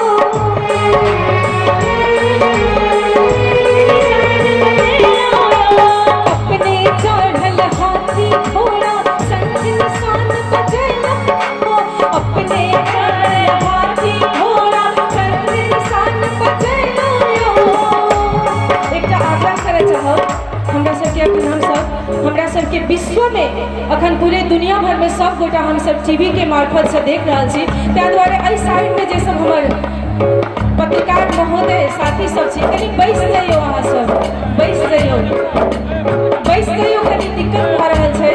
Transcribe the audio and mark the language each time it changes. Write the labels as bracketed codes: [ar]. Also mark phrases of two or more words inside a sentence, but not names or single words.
[mai] अपने चढ़ल हाथी घोड़ा शंख निशान बजलायो, अपने चढ़ल हाथी घोड़ा शंख निशान बजलायो। एकटा आग्रह करय चाहब हमरा सबके, अखन हमसब हमरा सबके विश्व में अखन पूरे दुनिया भर में सब गोटा हम सब टीवी के मार्फत से देख रहा छी, ताहि दुआरे एहि साइड में जे सब हमर पत्रकार महोदय साथी सब छी, कनी बैस जइयो, अहाँ सब बैस जइयो, बैस जइयो, कनी दिक्कत भऽ रहल छै।